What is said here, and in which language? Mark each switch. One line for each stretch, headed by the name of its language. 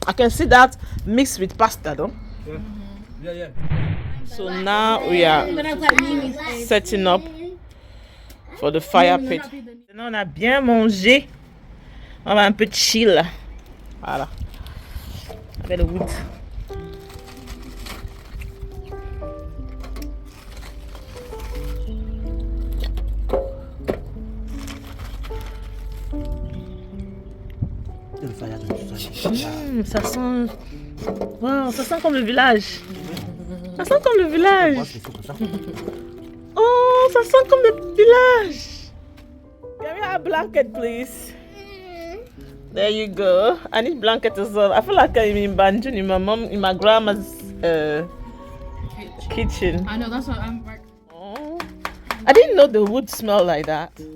English: I can see that mixed with pasta, though. Yeah. So now we are setting up for the fire pit.
French: Maintenant, on a bien mangé. On va un peu chill. Voilà. Avec le wood. Ça sent. Wow, ça sent comme le village. Ça sent comme le village. Oh, ça sent comme le village.
English: Give me a blanket, please. There you go. I need blanket as well. I feel like I'm in Banjul, in my grandma's kitchen. I know, that's what I'm like. Oh, I didn't know the wood smelled like that.